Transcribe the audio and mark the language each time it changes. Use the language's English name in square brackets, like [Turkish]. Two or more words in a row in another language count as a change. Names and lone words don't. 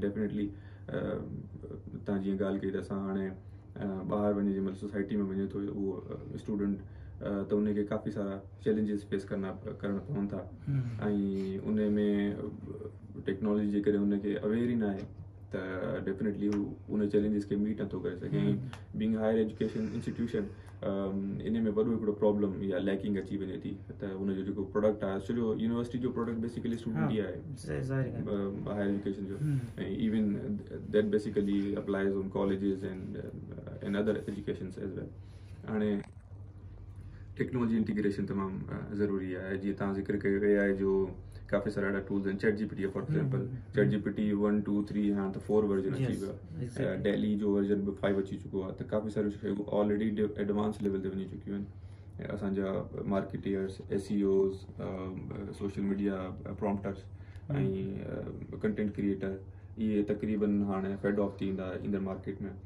[Sindhi] डेफिनेटली तव्हां जीअं ॻाल्हि कई त असां हाणे ॿाहिरि वञे जंहिं महिल सोसाइटी में वञे थो उहो स्टूडेंट त उनखे काफ़ी सारा [English] challenges face [Sindhi] करणा पवनि था ऐं उन में टेक्नोलॉजी जे करे उनखे अवेयर ई न आहे त डेफिनेटली हू उन चैलेंजिस खे मीट नथो करे सघे. [English] being higher education institution [Sindhi] इन में वॾो हिकिड़ो प्रॉब्लम या लैकिंग अची वञे थी त उनजो जेको प्रोडक्ट आहे सॼो यूनिवर्सिटी जो [English] product basically student [Sindhi] ई आहे [English] higher education [Sindhi] जो. [English] ऐं even that basically applies on colleges and other educations as well. [Sindhi] हाणे [English] technology integration [Sindhi] तमामु ज़रूरी आहे. जीअं तव्हां ज़िक्र कयो AI जो काफ़ी सारा अहिड़ा टूल्स आहिनि. ChatGPT [English] for example, [Sindhi] ChatGPT 1, 2, 3 हाणे त 4 वर्जन अची वियो आहे. डेली जो वर्जन बि 5 अची चुको आहे. त काफ़ी सारियूं शयूं ऑलरेडी [English] advance level [Sindhi] ते वञी चुकियूं आहिनि. असांजा मार्केटियर्स, SEOs, [English] social media prompters [Sindhi] ऐं [English] content creator [Sindhi] इहे तक़रीबन हाणे [English] fade off [Sindhi] थींदा ईंदड़ मार्केट में।